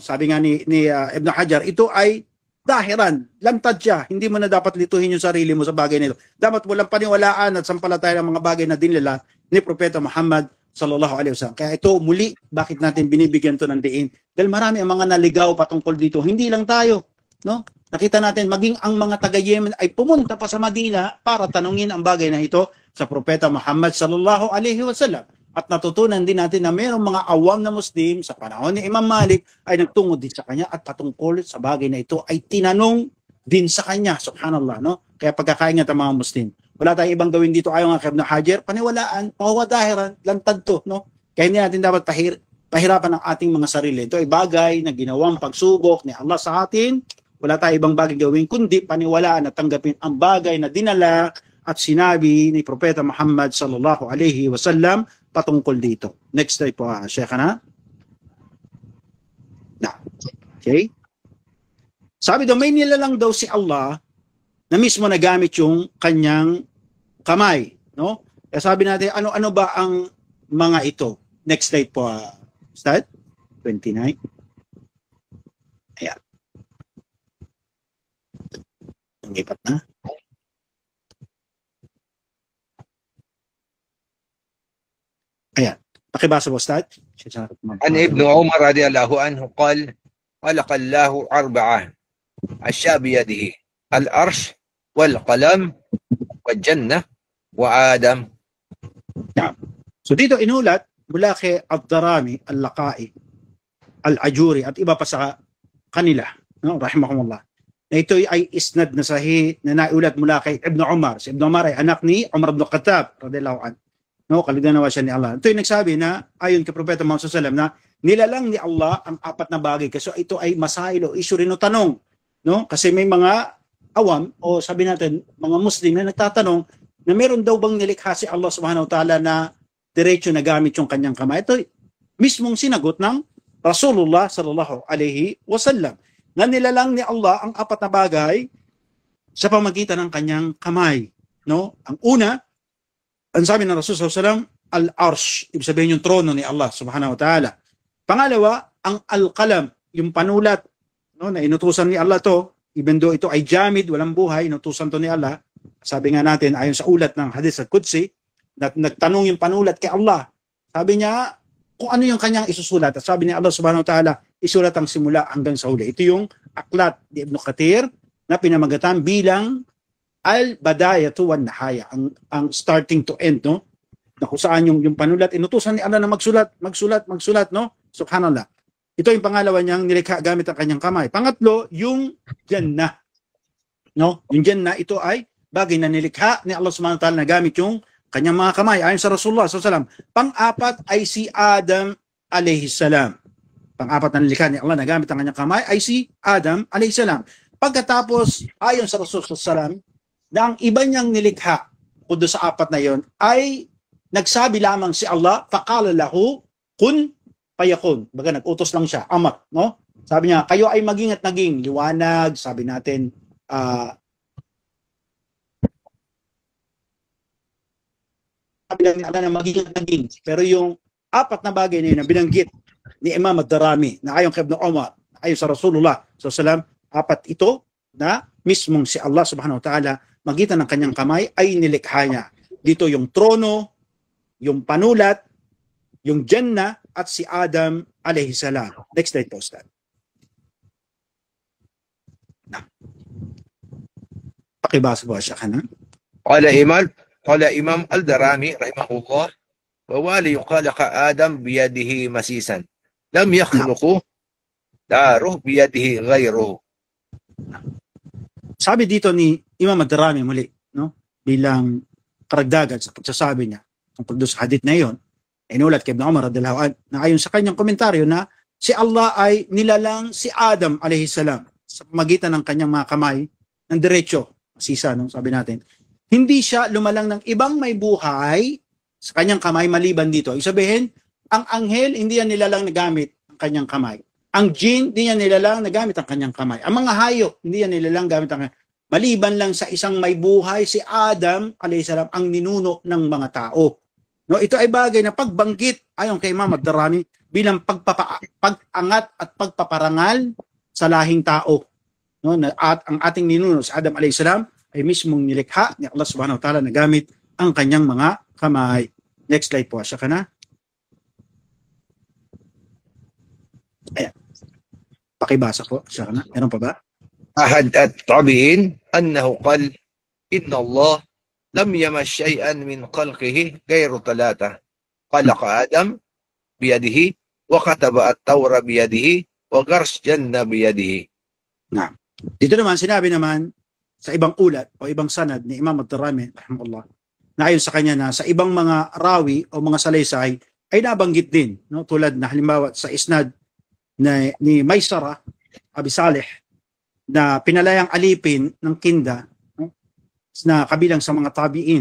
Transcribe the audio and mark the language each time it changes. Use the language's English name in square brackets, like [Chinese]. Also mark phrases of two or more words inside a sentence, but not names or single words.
[Filipino] Sabi nga ni Ibn Hajar, ito ay dahiran, lantad siya. Hindi mo na dapat lituhin yung sarili mo sa bagay nito. Dapat walang paniwalaan at sampalataya ng mga bagay na dinila ni Propeta Muhammad [Arabic] صلى الله عليه وسلم. [Filipino] Kaya ito muli, bakit natin binibigyan to ng diin? Dahil marami ang mga naligaw patungkol dito. Hindi lang tayo, no? nakita natin maging ang mga taga-Yemen ay pumunta pa sa Madina para tanungin ang bagay na ito sa Propeta Muhammad [Arabic] صلى الله عليه وسلم. [Filipino] At natutunan din natin na mayroong mga awam na Muslim sa panahon ni Imam Malik ay nagtungo din sa kanya at patungkol sa bagay na ito ay tinanong din sa kanya. Subhanallah, no? Kaya pagkakaingat ang mga Muslim. Wala tayong ibang gawin dito ayon nga kay Ibn Hajar, paniwalaan, pawadahiran, lantad to, no? Kaya hindi natin dapat pahirapan ang ating mga sarili. Ito ay bagay na ginawang pagsubok ni Allah sa atin. Wala tayong ibang bagay gawin kundi paniwalaan at tanggapin ang bagay na dinala at sinabi ni Propeta Muhammad [Arabic] صلى الله عليه وسلم [Filipino] patungkol dito. [English] Next slide [Filipino] po, Sheikhana. Okay? Sabi daw, may nilalang daw si Allah na mismo nagamit yung kanyang kamay, no? Kaya sabi natin, ano-ano ba ang mga ito? [English] Next slide [Filipino] po, start. 29. Ayan. Ang ipat na. Ayan. Pakibasa po, start. [Arabic] عن ابن عمر رضي الله عنه قال خلق الله أربعة أشياء بيده الأرش والقلم والجنة وآدم. [Filipino] So dito inulat mula kay Ad-Darami, Al-Laqai, Al-Ajuri at iba pa sa kanila, no, rahimahumullah. Na ito ay isnad na sahih na naulat mula kay Ibn Umar. Si Ibn Umar ay anak ni Umar ibn Khattab [Arabic] رضي الله عنه. [Filipino] No, kaliganawa siya ni Allah. Ito yung nagsabi na ayon kay Propeta Muhammad [Arabic] صلى الله عليه وسلم [Filipino] na nilalang ni Allah ang apat na bagay. Kasi ito ay masail o issue rin o tanong, no? Kasi may mga awam o sabi natin mga Muslim na nagtatanong na meron daw bang nilikha si Allah [Arabic] سبحانه وتعالى [Filipino] na diretso na gamit yung kanyang kamay. Ito mismong sinagot ng Rasulullah [Arabic] صلى الله عليه وسلم [Filipino] na nilalang ni Allah ang apat na bagay sa pamagitan ng kanyang kamay, no? Ang una, ang sabi ng Rasulullah [Arabic] صلى الله عليه وسلم, [Filipino] al-arsh, ibig sabihin yung trono ni Allah [Arabic] سبحانه وتعالى. [Filipino] Pangalawa, ang al-qalam, yung panulat, no, na inutusan ni Allah to, [English] even though [Filipino] ito ay jamid, walang buhay, inutusan to ni Allah. Sabi nga natin, ayon sa ulat ng hadith at Qudsi, nagtanong yung panulat kay Allah. Sabi niya, kung ano yung kanyang isusulat. At sabi ni Allah [Arabic] سبحانه وتعالى, [Filipino] isulat ang simula hanggang sa huli. Ito yung aklat ni Ibn Kathir na pinamagatan bilang al-badayatu wan nihaya, ang [English] starting to end, [Filipino] no? Na kung saan yung panulat, inutusan ni Allah na magsulat, no? Subhanallah. Ito yung pangalawa niyang nilikha gamit ang kanyang kamay. Pangatlo, yung Jannah. No? Yung Jannah, ito ay bagay na nilikha ni Allah [Arabic] سبحانه وتعالى [Filipino] na gamit yung kanyang mga kamay. Ayon sa Rasulullah [Arabic] صلى الله عليه وسلم. [Filipino] Pang-apat ay si Adam [Arabic] عليه السلام. [Filipino] Pang-apat na nilikha ni Allah na gamit ang kanyang kamay ay si Adam [Arabic] عليه السلام. [Filipino] Pagkatapos, ayon sa Rasulullah [Arabic] صلى الله عليه وسلم, [Filipino] na ang iba niyang nilikha kundo sa apat na yon ay nagsabi lamang si Allah, [Arabic] فقال له كن فيكون. [Filipino] Baga nag-utos lang siya, amar, no? Sabi niya, kayo ay maging at naging liwanag, sabi natin, sabi lang ni Allah na maging at naging. Pero yung apat na bagay na yun na binanggit ni Imam Ad-Darami, na ayon kay Ibn Umar, ayon sa Rasulullah [Arabic] صلى الله عليه وسلم, [Filipino] apat ito na mismong si Allah [Arabic] سبحانه وتعالى [Filipino] magitan ng kanyang kamay ay nilikha niya. Dito yung trono, yung panulat, yung Jannah at si Adam [Arabic] عليه السلام. [English] Next slide [Filipino] po, Ustad. Pakibasa po siya ka na. [Arabic] قال إمام الدرامي رحمه الله ووالي خلق آدم بيده مسيسا لم يخلقه داره بيده غيره. [Filipino] Sabi dito ni Imam Ad-Darami muli, no? Bilang karagdagan sa pagsasabi niya tungkol sa hadith na iyon, inulat kay Ibn Umar [Arabic] رضي الله عنه [Filipino] na ayon sa kanyang komentaryo na si Allah ay nilalang si Adam [Arabic] عليه السلام [Filipino] sa pamagitan ng kanyang mga kamay ng diretso, masisa, no? Sabi natin, hindi siya lumalang ng ibang may buhay sa kanyang kamay maliban dito. Ibig sabihin, ang anghel hindi yan nilalang na gamit ang kanyang kamay. Ang jinn, hindi niya nilalang na gamit ang kanyang kamay. Ang mga hayop, hindi niya nilalang gamit ang kanyang. Maliban lang sa isang may buhay, si Adam, alayhisalam, ang ninuno ng mga tao. No, ito ay bagay na pagbanggit, ayon kay Imam Ad-Darami, bilang pag-angat at pagpaparangal sa lahing tao. No, at ang ating ninuno, si Adam alayhisalam, ay mismong nilikha ni Allah [Arabic] سبحانه وتعالى [Filipino] na gamit ang kanyang mga kamay. [English] Next slide [Filipino] po, siya ka na. Ayan. Pakibasa po, siya ka na. Meron pa ba? [Arabic] أحد التابعين أنه قال إن الله لم يمس شيئا من خلقه غير ثلاثة خلق آدم بيده وكتب التوراة بيده وغرس جنة بيده. [Filipino] Nah, dito naman sinabi naman sa ibang ulat o ibang sanad ni Imam Ad-Darimi rahimahullah na ayon sa kanya na sa ibang mga rawi o mga salaysay ay nabanggit din, no, tulad na halimbawa sa isnad ni Maysara Abi Salih na pinalayang alipin ng Kinda, no, na kabilang sa mga tabiin.